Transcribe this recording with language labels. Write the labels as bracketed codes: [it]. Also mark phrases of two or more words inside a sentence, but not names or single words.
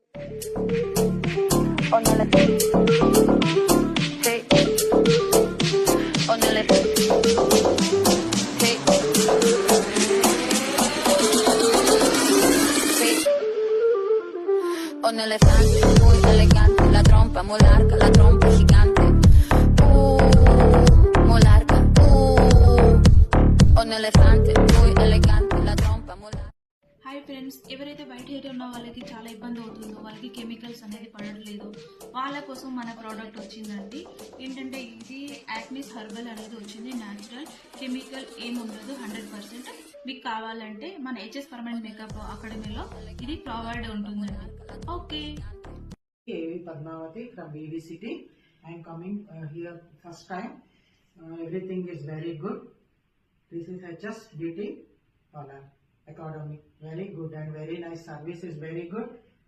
[en] On the left. Hey. On the left. Hey. Hey. [es] On elefante, muy elegante, la trompa muy larga, la trompa gigante. Muy larga. On elefante, muy elegante, la trompa muy larga. [te] హాయ్ ఫ్రెండ్స్, ఎవరైతే బయట ఏరియా ఉన్న వాళ్ళకి చాలా ఇబ్బంది అవుతుందో, వాళ్ళకి కెమికల్స్ అనేది పడట్లేదు, వాళ్ళ కోసం మన ప్రోడక్ట్ వచ్చిందండి. ఏంటంటే ఇది యాక్నిస్ హెర్బల్ అనేది వచ్చింది. న్యాచురల్, కెమికల్ ఏముండదు, 100%. మీకు కావాలంటే మన హెచ్ఎస్ పర్మనెంట్ మేకప్ అకాడమీలో ఇది ప్రొవైడ్ ఉంటుందండి. ఓకే. [en] Padmavati from BV City. I am coming here first time. Everything is very good. This is HS Beauty Parlor Academy. Very good and very nice service is very good.